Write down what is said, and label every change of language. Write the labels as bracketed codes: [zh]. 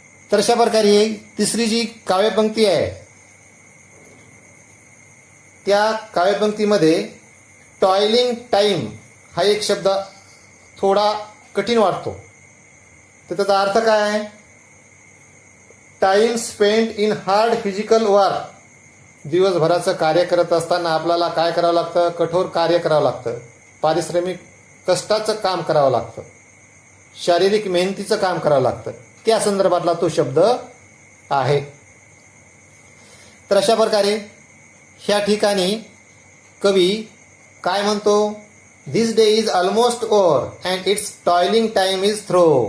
[mr] तर अशा प्रकारे तिसरी जी काव्यपंक्ती आहे, त्या काव्यपंक्तीमध्ये टॉयलिंग टाइम हा एक शब्द थोडा कठीण वाटतो. तर त्याचा अर्थ काय आहे? [en] Time spend in hard physical work. [mr] दिवसभराचं कार्य करत असताना आपल्याला काय करावं लागतं? कठोर कार्य करावं लागतं, पारिश्रमिक कष्टाचं काम करावं लागतं. शारीरिक मेहनतीचं काम करावं लागतं, त्या संदर्भातला तो शब्द आहे. तर अशा प्रकारे ह्या ठिकाणी कवी काय म्हणतो, [en] This day is almost over and it's toiling time is through.